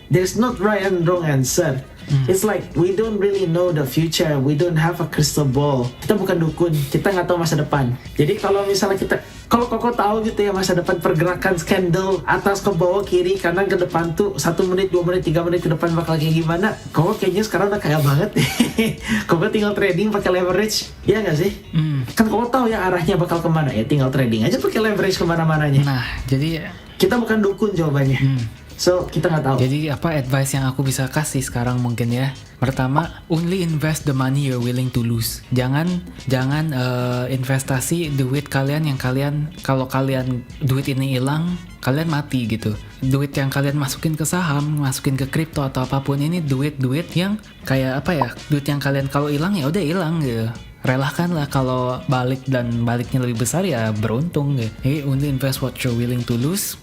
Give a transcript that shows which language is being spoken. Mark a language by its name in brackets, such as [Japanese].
[English] There's not right and wrong answer. It's like we don't really know the future, we don't have a crystal ball. [Indonesian] Kita bukan dukun, kita nggak tahu masa depan. Jadi kalau misalnya kalau Koko tahu gitu ya masa depan pergerakan candle atas ke bawah kiri kanan ke depan tuh 1 menit 2 menit 3 menit ke depan bakal kayak gimana, Koko kayaknya sekarang udah kaya banget. Koko tinggal trading pakai leverage, ya nggak sih? Kan Koko tahu ya arahnya bakal kemana, ya tinggal trading aja pakai leverage kemana-mananya. Nah, jadi kita bukan dukun jawabannya. So, kita nggak tahu. Jadi advice yang aku bisa kasih sekarang mungkin ya. [English] Pertama, only invest the money you're willing to lose. [Indonesian] Jangan investasi duit kalian yang kalau kalian duit ini hilang, kalian mati gitu. Duit yang kalian masukin ke saham, masukin ke kripto atau apapun, ini duit yang kayak duit yang kalian kalau hilang ya udah hilang gitu. Relakanlah, kalau baliknya lebih besar ya beruntung gitu. [English] Jadi only invest what you're willing to lose.